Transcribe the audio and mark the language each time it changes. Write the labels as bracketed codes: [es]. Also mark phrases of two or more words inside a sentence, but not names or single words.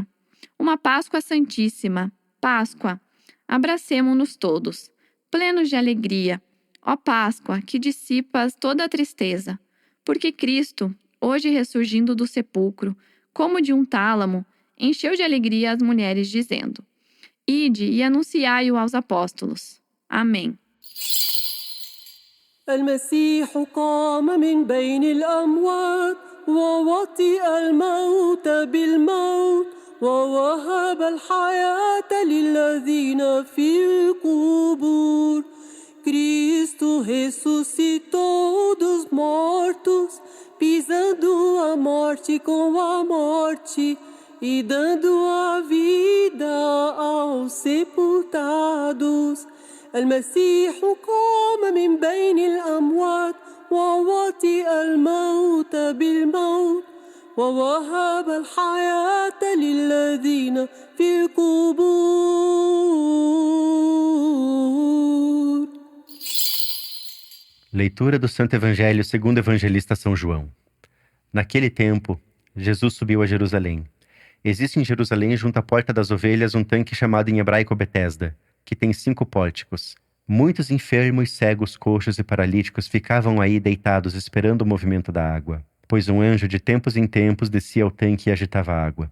[pt] Uma Páscoa santíssima, Páscoa, abracemo-nos todos, plenos de alegria, ó Páscoa, que dissipas toda a tristeza, porque Cristo, hoje ressurgindo do sepulcro, como de um tálamo, encheu de alegria as mulheres, dizendo: Ide e anunciai-o aos apóstolos. Amém. [ar] المسيح قام من بين الأموات ووطئ الموت بالموت ووهب الحياة للذين في القبور. [pt] Cristo ressuscitou dos mortos, pisando a morte com a morte e dando a vida aos sepultados. [ar] المسيح قام من بين الأموات ووطئ الموت بالموت ووهب الحياة للذين في القبور. [pt] Leitura do Santo Evangelho segundo o evangelista São João. Naquele tempo, Jesus subiu a Jerusalém. Existe em Jerusalém, junto à Porta das Ovelhas, um tanque chamado em hebraico Betesda, que tem 5 pórticos. Muitos enfermos, cegos, coxos e paralíticos ficavam aí deitados esperando o movimento da água, pois um anjo de tempos em tempos descia ao tanque e agitava a água.